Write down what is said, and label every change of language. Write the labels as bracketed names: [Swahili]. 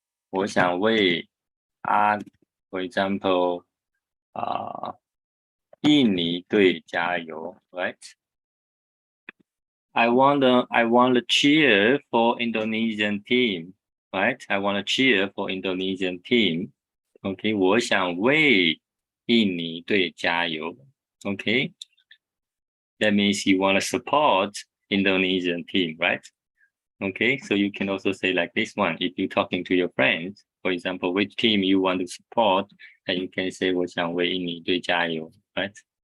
[Chinese] 我想为 [English] for example, [Chinese] 印尼队加油 right? [English] I want to cheer for Indonesian team, right? I want to cheer for Indonesian team. [Chinese] Okay, 我想为印尼队加油. [English] Okay, that means you want to support Indonesian team, right? Okay, so you can also say like this one. If you're talking to your friends, for example, which team you want to support, and you can say [Chinese] 我想为印尼队加油, [English] right?